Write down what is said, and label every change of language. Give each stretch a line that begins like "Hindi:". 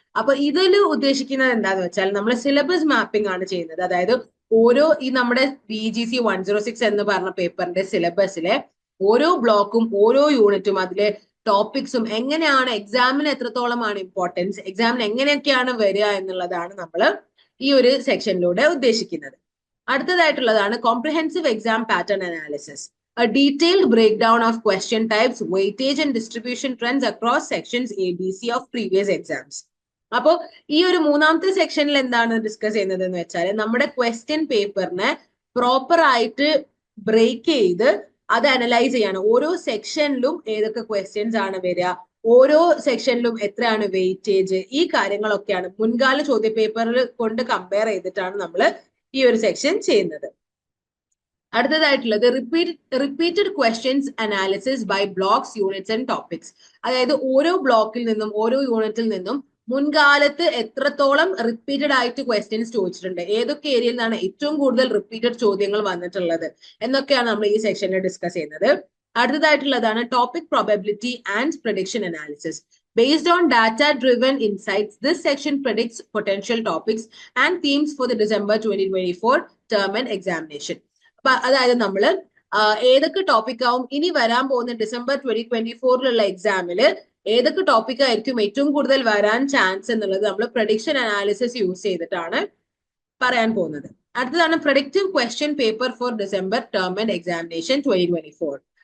Malayalam: അപ്പൊ ഇതിൽ ഉദ്ദേശിക്കുന്നത് എന്താന്ന് വെച്ചാൽ നമ്മൾ സിലബസ് മാപ്പിംഗ് ആണ് ചെയ്യുന്നത്. അതായത് ഓരോ ഈ നമ്മുടെ BEGC 106 എന്ന് പറഞ്ഞ പേപ്പറിന്റെ സിലബസിലെ ഓരോ ബ്ലോക്കും ഓരോ യൂണിറ്റും അതിലെ ടോപ്പിക്സും എങ്ങനെയാണ് എക്സാമിന് എത്രത്തോളമാണ് ഇമ്പോർട്ടൻസ്, എക്സാമിന് എങ്ങനെയൊക്കെയാണ് വരിക എന്നുള്ളതാണ് നമ്മൾ ഈ ഒരു സെക്ഷനിലൂടെ ഉദ്ദേശിക്കുന്നത്. അടുത്തതായിട്ടുള്ളതാണ്
English: Comprehensive exam pattern analysis, a detailed breakdown of question types, weightage and distribution trends across sections ABC of previous exams.
Malayalam: അപ്പോൾ ഈ ഒരു മൂന്നാമത്തെ സെക്ഷനിൽ എന്താണ് ഡിസ്കസ് ചെയ്യുന്നത് എന്ന് വെച്ചാൽ നമ്മുടെ ക്വസ്റ്റ്യൻ പേപ്പറിനെ പ്രോപ്പർ ആയിട്ട് ബ്രേക്ക് ചെയ്ത് അത് അനലൈസ് ചെയ്യാണ്. ഓരോ സെക്ഷനിലും ഏതൊക്കെ ക്വസ്റ്റ്യൻസ് ആണ് വരിക, ഓരോ സെക്ഷനിലും എത്രയാണ് വെയിറ്റേജ്, ഈ കാര്യങ്ങളൊക്കെയാണ് മുൻകാല ചോദ്യ പേപ്പറിൽ കൊണ്ട് കമ്പയർ ചെയ്തിട്ടാണ് നമ്മൾ ഈ ഒരു സെക്ഷൻ ചെയ്യുന്നത്. അടുത്തതായിട്ടുള്ളത് repeated questions analysis by blocks, units and topics. അതായത് ഓരോ ബ്ലോക്കിൽ നിന്നും ഓരോ യൂണിറ്റിൽ നിന്നും മുൻകാലത്ത് എത്രത്തോളം റിപ്പീറ്റഡ് ആയിട്ട് ക്വസ്റ്റ്യൻസ് ചോദിച്ചിട്ടുണ്ട്, ഏതൊക്കെ ഏരിയയിൽ നിന്നാണ് ഏറ്റവും കൂടുതൽ റിപ്പീറ്റഡ് ചോദ്യങ്ങൾ വന്നിട്ടുള്ളത് എന്നൊക്കെയാണ് നമ്മൾ ഈ സെക്ഷനിൽ ഡിസ്കസ് ചെയ്യുന്നത്. അടുത്തതായിട്ടുള്ളതാണ് topic probability and prediction analysis.
English: Based on data-driven insights, this section predicts potential topics and themes for the December 2024 term and examination.
Malayalam: അതായത് നമ്മൾ ഏതൊക്കെ ടോപ്പിക് ആവും ഇനി വരാൻ പോകുന്ന ഡിസംബർ 2024 എക്സാമില് ഏതൊക്കെ ടോപ്പിക് ആയിരിക്കും ഏറ്റവും കൂടുതൽ വരാൻ ചാൻസ് എന്നുള്ളത് നമ്മൾ പ്രഡിക്ഷൻ അനാലിസിസ് യൂസ് ചെയ്തിട്ടാണ് പറയാൻ പോകുന്നത്. അടുത്തതാണ് predictive question paper four December term and examination 2024.